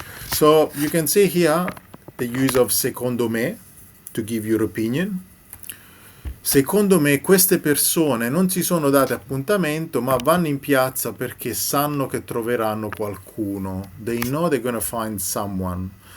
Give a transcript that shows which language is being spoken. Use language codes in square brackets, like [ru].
[en] So you can see here the use of [it] secondo me [en] to give your opinion. [it] Secondo me queste persone non si sono date appuntamento ma vanno in piazza perché sanno che troveranno qualcuno. [en] They know they're gonna find someone.